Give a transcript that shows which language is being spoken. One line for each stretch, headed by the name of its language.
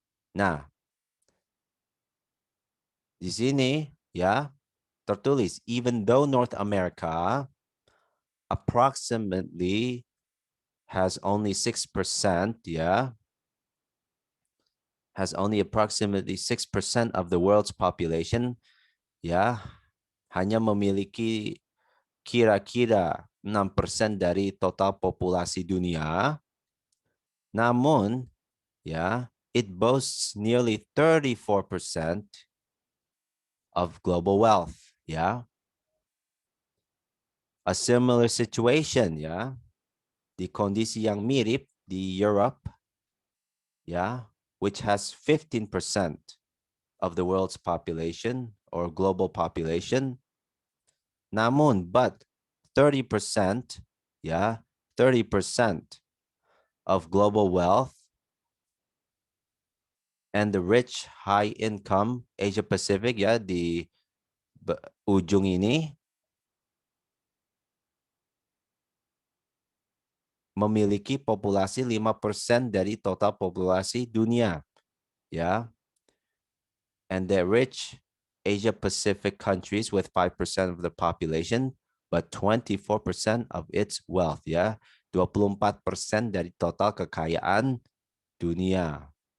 Indonesian: Nah, di sini, ya, tertulis,
English: even though North America approximately has only 6%, ya. Has only approximately 6% of the world's population, ya.
Indonesian: Hanya memiliki kira-kira 6% dari total populasi dunia. Namun,
English: ya, it boasts nearly 34% of global wealth, ya. A similar situation, ya,
Indonesian: di kondisi yang mirip di Europe,
English: ya, which has 15% of the world's population or global population.
Indonesian: Namun,
English: but 30%, ya, 30% of global wealth and the rich high income Asia Pacific,
Indonesian: ya, di ujung ini memiliki populasi 5% dari total populasi dunia, ya.
English: And the rich Asia Pacific countries with 5% of the population but 24% of its wealth, ya.
Indonesian: 24% dari total kekayaan dunia.